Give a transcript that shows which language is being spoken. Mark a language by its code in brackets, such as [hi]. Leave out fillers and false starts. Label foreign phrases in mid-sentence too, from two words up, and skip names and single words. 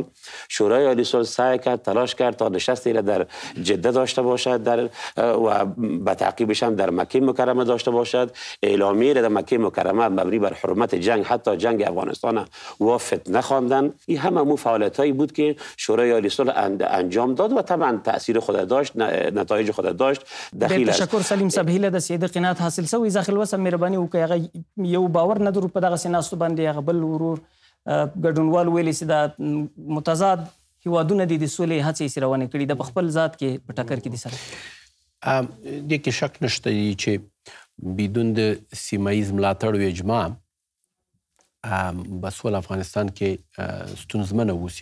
[fa] شورای عالی صلح سعی کرد، تلاش کرد تا نشستی را در جده داشته باشد و به تعقیبش هم در مکه مکرمه داشته باشد. اعلامیه را در مکه مکرمه مبنی بر حرمت جنگ، حتی جنگ افغانستان و فتنه خواندن. این همه فعالیتایی بود که شورای عالی صلح انجام داد و طبعا تاثیر خود داشت، نتایج خود داشت. دخیل تشکر سلیم صاحب. [ps] هیله د سید قناعت حاصل سوی. زاخیلوال صاحب مهرباني وکړئ. هغه یو باور نه درو په دغه سیناستو باندې هغه بل ورور ګډونوال ویلي چې دا متضاد هیوادونه دي د سولې هڅې یې روانې کړي، د خپل ذات کې په ټکر کې دي سره. دې کې شک نشته چې بدون د سیمه ییز ملاتړ و اجماع به سوله افغانستان کې ستونزمنه اوسي.